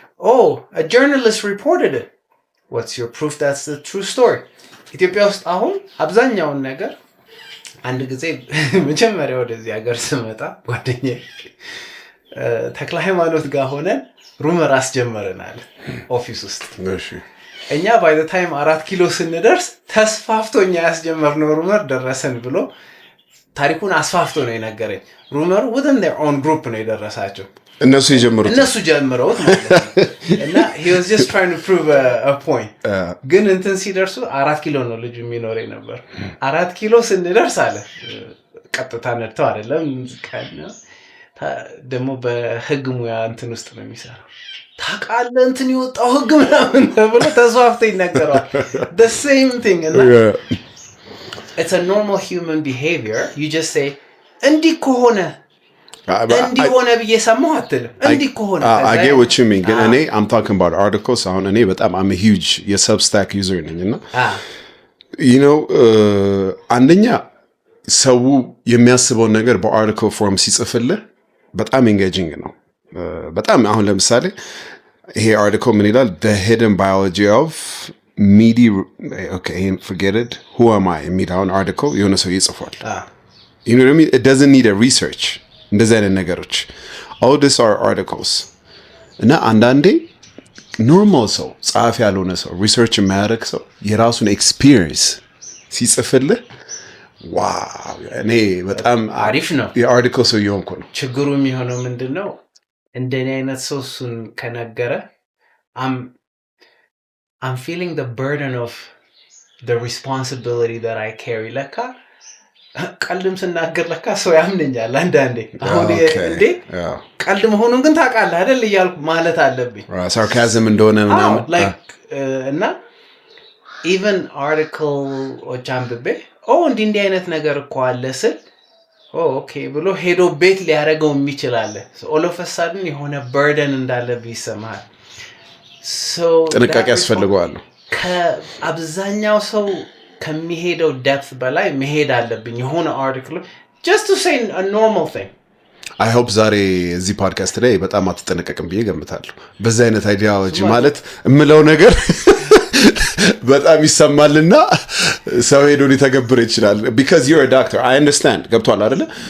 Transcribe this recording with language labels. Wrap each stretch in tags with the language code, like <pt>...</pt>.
<en>Oh, a journalist reported it. What's your proof that's the true story?</en> <am>ኢትዮጵያ ውስጥ አሁን አብዛኛውን ነገር አንድ ጊዜ መጀመሪያ ወደዚህ ሀገር ስመጣ ጓደኛዬ ተክለ ሃይማኖት ጋር ሆነን ሩመር አስጀመረናል ኦፊስ ውስጥ። እሺ እኛ</am> <en>by the time</en> <am>4 ኪሎ ስንደርስ ተስፋፍቶኛ ያስጀመርነው ሩመር ደረሰን ብሎ ታሪኩን አስፋፍቶ ነው የነገረኝ። ሩመሩ</am> <en>within their own group</en> <am>ነው የደረሳቸው። እነሱ ጀምረውት ማለት ነው። እና</am> <en>he was just trying to prove a point.</en> <am>ግን እንትን ሲደርሱ 4 ኪሎ ነው ልጅ የሚኖረኝ ነበር። 4 ኪሎ ስንደርስ አለ ቀጥታ ነጥተው አይደለም ከነ ደግሞ በህግ ሙያ እንትን ውስጥ ነው የሚሰራው። ታውቃለህ እንትን ይወጣው ህግ ምናምን ተብሎ ተስፋፍቶ ይነገራል።</am> <en>the same thing. It's a normal human behavior. You just say</en> <am>እንዲህ ከሆነ እንዲህ ሆነ በየሰማው አትልም። እንዲህ ከሆነ</am> <en>I get what you mean.</en> <am>ግን እኔ</am> <en>I'm talking about articles.</en> <am>አሁን እኔ በጣም</am> <en>I'm a huge</en> <am>የሰብስታክ ዩዘር ነኝና</am> <en>you know</en> <am>አንደኛ ሰው የሚያስበው ነገር በአርቲክል ፎርም ሲጽፍልህ በጣም ኤንጌጂንግ ነው። በጣም አሁን ለምሳሌ ይሄ አርቲክል ምን ይላል?</am> <en>The hidden biology of meaty okay forget it who am I</en> <am>የሚለውን አርቲክል የሆነ ሰው ይጽፋል።</am> <en>you know what I mean? It doesn't need a research.</en> <am>እንደዚህ አይነት ነገሮች</am> <en>all these are articles</en> <am>እና አንዳንዴ ኖርማል ሰው ጻፊ ያልሆነ ሰው ሪሰርች የሚያደርግ ሰው የራሱን ኤክስፒሪየንስ ሲጽፍልህ ዋው እኔ በጣም አሪፍ ነው የአርቲክል ሰው የሆንኩ ነው። ችግሩ የሚሆነው ምንድነው? እንደኔ አይነት ሰው እሱን ከነገረ</am> <en>I'm feeling the burden of the responsibility that I carry</en> <am>ለካ ቀልድም ስናገር ለካ ሰው ያምነኛል አንዳንዴ። አሁን እንዴ ቀልድ መሆኑን ግን ታውቃለህ አይደል እያልኩ ማለት አለብኝ። ሳርካዝም እንደሆነ ምናምን እና even article አንብቤ እንዲህ አይነት ነገር እኮ አለ ስል ኦኬ ብሎ ሄዶ ቤት ሊያደርገው የሚችላል።</am> <en>all of a sudden</en> <am>የሆነ burden እንዳለብህ ይሰማሃል። ጥንቃቄ ያስፈልገዋል። ከአብዛኛው ሰው ከሚሄደው</am> <en>depth</en> <am>በላይ መሄድ አለብኝ የሆነ</am> <en>article just to say a normal thing I hope</en> <am>ዛሬ እዚህ ፖድካስት ላይ በጣም አትጠነቀቅም ብዬ ገምታለሁ በዛ አይነት አይዲያሎጂ ማለት እምለው ነገር በጣም ይሰማልና ሰው ሄዶ ሊተገብር ይችላል</am> <en>because you're a doctor I understand</en> <am>ገብቷል አይደለ</am>